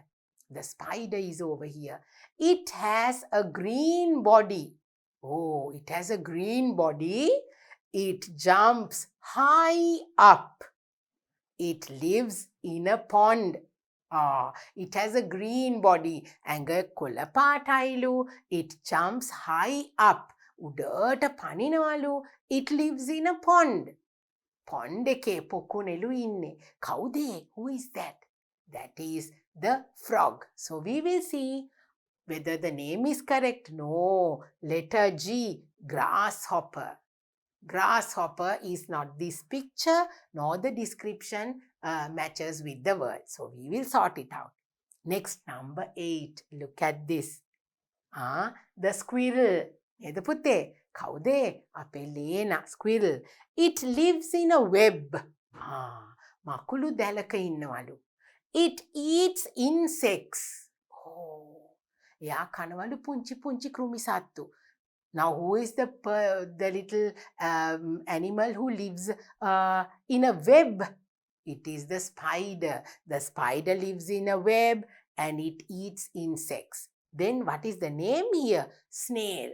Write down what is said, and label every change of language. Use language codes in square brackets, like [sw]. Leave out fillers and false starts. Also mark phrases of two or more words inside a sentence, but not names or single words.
[en] The spider is over here. It has a green body. Oh, it has a green body. It jumps high up. It lives in a pond. It has a green body. [si] ඇඟ කොළ පාටයිලු. [en] It jumps high up. [si] උඩට පනිනවලු. [en] It lives in a pond. [si] Pond එකේ පොකුණෙලු ඉන්නේ. කවුද? [en] Who is that? That is the frog. So we will see whether the name is correct. No. Letter G. Grasshopper. Grasshopper is not this picture nor the description matches with the word. So we will sort it out. Next, number 8. Look at this. The squirrel. [si] එද පුතේ? කවුද? අපේ ලේනා. [en] Squirrel. It lives in a web. [si] මකුළු දැලක ඉන්නවලු. [en] It eats insects. [si] Oh. එයා කනවලු පුංචි පුංචි කෘමි සත්තු. [en] Now, who is the little animal who lives in a web? It is the spider. The spider lives in a web and it eats insects. Then what is the name here? Snail.